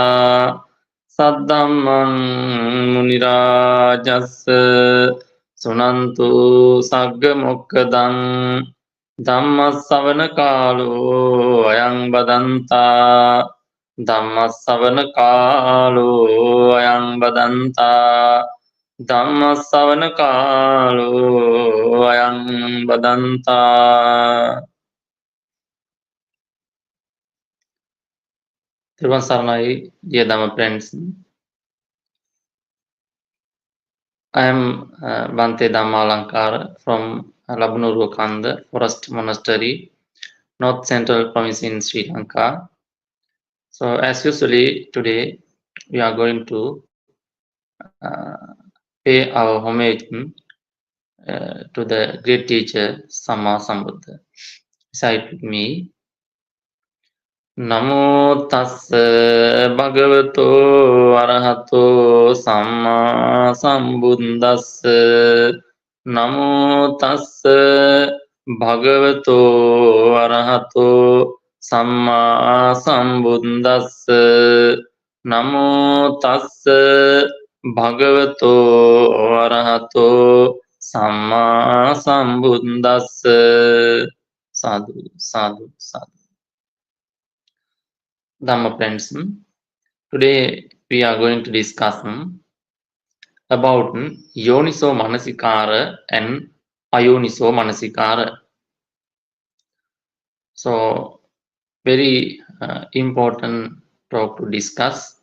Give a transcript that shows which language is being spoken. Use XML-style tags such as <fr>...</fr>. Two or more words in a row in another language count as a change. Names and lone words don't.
<pi>saddhammang munirajassa sunantu sagga mokkadang dhammāsavana kālo ayang badanta dhammāsavana kālo ayang badanta dhammāsavana kālo ayang badanta. Thero Saranai,</pi> <en>dear Dhamma friends. I am Bhante Dhammalankara from Labunurukanda Forest Monastery, North Central Province in Sri Lanka. So as usually today we are going to pay our homage to the great teacher Sammā Sambuddha. Recite with me.</en> <pi>Namo tassa bhagavato arahato sammā sambuddhassa. Namo tassa bhagavato arahato sammā sambuddhassa. Namo tassa bhagavato arahato sammā sambuddhassa. Sadhu, sadhu, sadhu.</pi> <en>Dhamma friends, today we are going to discuss about Yonisomanasikāra and Ayonisomanasikāra. So, very important talk to discuss.</en>